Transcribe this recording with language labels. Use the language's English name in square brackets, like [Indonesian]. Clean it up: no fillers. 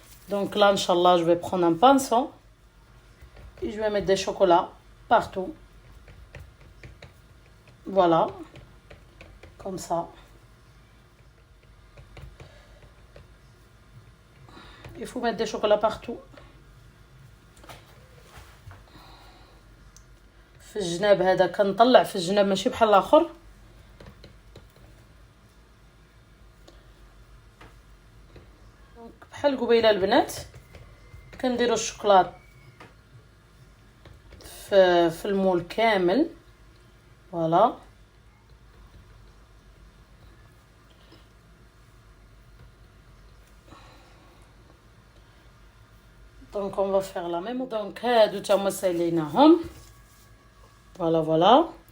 [French] Donc là, Inch'Allah, je vais prendre un pinceau. Et je vais mettre des chocolats partout. Voilà. Comme ça. Il faut mettre des chocolats partout. [Arabic] في الجناب هذا كنطلع في الجناب ماشي بحال الاخر. بحال قبيله البنات كنديروا الشوكولات في المول كامل. [French] فوالا دونك [English] on va faire la même. [Arabic] دونك هادو تما ساليناهم. Voilà.